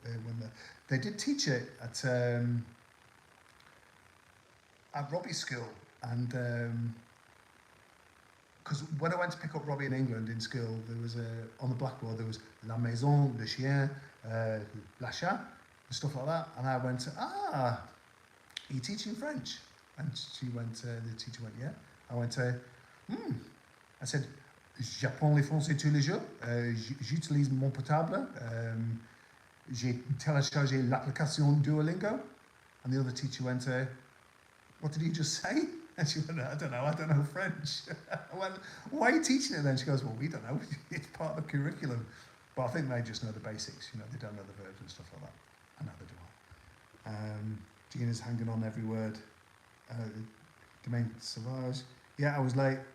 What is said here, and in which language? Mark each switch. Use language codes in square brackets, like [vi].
[en] When they did teach it at Robbie's school, and because when I went to pick up Robbie in England in school, there was on the blackboard there was La Maison, Le Chien, La Chat, and stuff like that. And I went, are you teaching French? And she went, the teacher went, yeah. I went, I said, [fr] j'apprends les français tous les jours, j'utilise mon portable, j'ai téléchargé l'application Duolingo. [en] And the other teacher went, what did he just say? And she went, I don't know French. I went, why are you teaching it then? She goes, well, we don't know, it's part of the curriculum. But I think they just know the basics, they don't know the verbs and stuff like that. I know they do. Gina's hanging on every word. Domain Sauvage. Yeah, I was late.